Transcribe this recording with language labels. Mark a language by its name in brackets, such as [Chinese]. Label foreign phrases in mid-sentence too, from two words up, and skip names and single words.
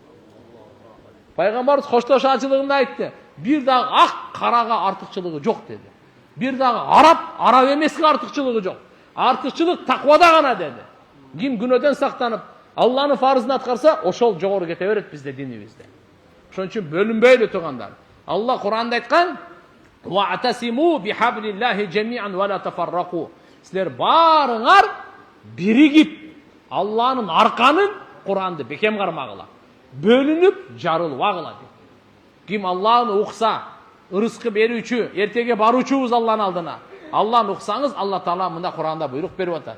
[Kyrgyz] Пайгамбарыбыз коштошуучулугунда айтты, бир дагы ак карага артыкчылыгы жок деди. Бир дагы араб эмеске артыкчылыгы жок. Артыкчылык таквада гана деди. Ким күнөөдөн сактанып, Алланын фарызын аткарса, ошол жогору кете берет бизде динибизде. Ошон үчүн бөлүнбөйлү туугандар. Алла Кур'анда айткан: [Arabic] "واعتصموا بحبل الله جميعا ولا تفرقوا." [Kyrgyz] Силер барыңар биригип, Алланын арканын, Кур'анды бекем кармагыла. Бөлүнүп жарылбагыла дейт. Ким Алланы укса, ырыскы берүүчү, эртеге баруучубуз Алланын алдына. Алланы уксаңыз, Алла Таала мында Кур'анда буйрук берип атат.